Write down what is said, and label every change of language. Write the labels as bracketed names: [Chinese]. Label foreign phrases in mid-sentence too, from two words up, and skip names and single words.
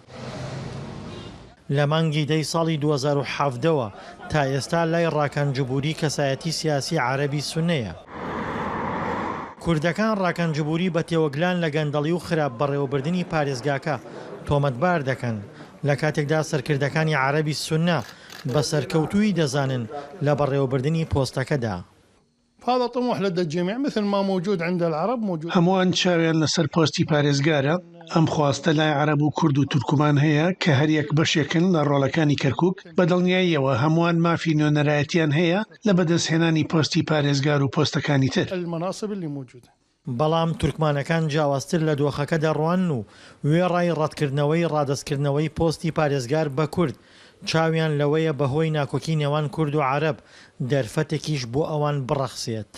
[Central Kurdish] لە مانگی دەی ساڵی 2017ەوە تا ئێستا لای ڕاکانجبووری کەسایەتی سیاسی عەرەبی سونەیە. کوردەکان ڕاکانجبووری بە تێوەگلان لە گەندەڵی و خراپ بەڕێوەبردننی پارێزگاکە تۆمەتبار دەکەن لە کاتێکدا سەرکردەکانی عەرەبی سونە بە سەرکەوتووی دەزانن لە بەڕێوەبردننی پۆستەکەدا. [Arabic] هذا طموح لدى الجميع مثل ما موجود عند العرب موجود. [Central Kurdish] هەمووان چاویان لەسەر پۆستی پارێزگارە ئەم خواستە لای عەرەب و کورد و تورکمان هەیە کە هەریەک بەشێکن لە ڕۆڵەکانی کەرکووک بە دڵنیاییەوە هەمووان مافی نوێنەرایەتیان هەیە لە بەدەستهێنانی پۆستی پارێزگار و پۆستەکانی تر. بەڵام تورکمانەکان جیاوازتر لە دۆخەکە دەڕوان و وێڕای ڕەتکردنەوەی ڕادەستکردنەوەی پۆستی پارێزگار بە کورد چاویان لەوەیە بەهۆی ناکۆکی نێوان کورد و عەرەب دەرفەتێکیش بۆ ئەوان بڕەخسێت.